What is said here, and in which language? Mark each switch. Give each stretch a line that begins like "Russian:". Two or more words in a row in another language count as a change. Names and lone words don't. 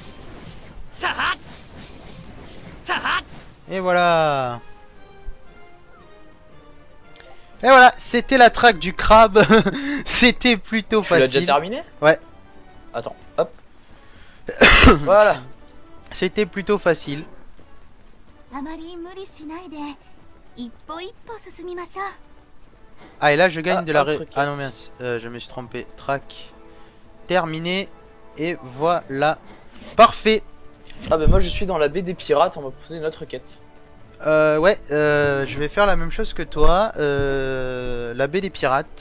French: Et voilà. Et voilà, c'était la track du crabe. C'était plutôt Tu l'as déjà facile. terminé? Ouais. Attends, hop. Voilà. C'était plutôt facile.
Japanese: あまり無理しないで一歩一歩進みましょう。
French: Ah, et là, je gagne Ah, de la... autre Ah non, quête. mince. Je me suis trompé. Track. Terminé. Et voilà. Parfait. Ah bah moi je suis dans la baie des pirates, on m'a proposé une autre quête. Ouais, je vais faire la même chose que toi. La baie des pirates.